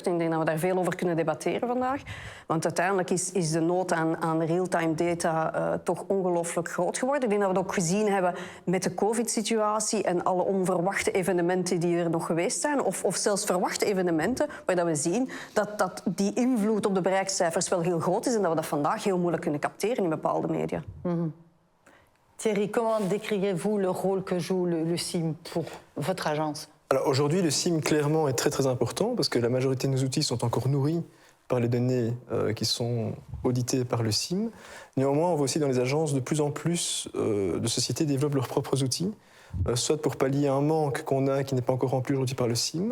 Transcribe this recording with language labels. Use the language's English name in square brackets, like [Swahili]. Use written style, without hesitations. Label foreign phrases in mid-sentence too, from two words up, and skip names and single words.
[Dutch] Ik denk dat we daar veel over kunnen debatteren vandaag. Want uiteindelijk is de nood aan [English] real-time data [Dutch] toch ongelooflijk groot geworden. Ik denk dat we het ook gezien hebben met de COVID-situatie en alle onverwachte evenementen die er nog geweest zijn. Of zelfs verwachte evenementen, waar dat we zien dat die invloed op de bereikcijfers wel heel groot is en dat we dat vandaag heel moeilijk kunnen capteren in bepaalde media. Mm-hmm. [French] Thierry, comment décririez-vous le rôle que joue le SIM pour votre agence? Alors aujourd'hui, le SIM, clairement, est très très important parce que la majorité de nos outils sont encore nourris par les données qui sont auditées par le SIM. Néanmoins, on voit aussi dans les agences de plus en plus de sociétés développent leurs propres outils, soit pour pallier un manque qu'on a qui n'est pas encore rempli aujourd'hui par le SIM.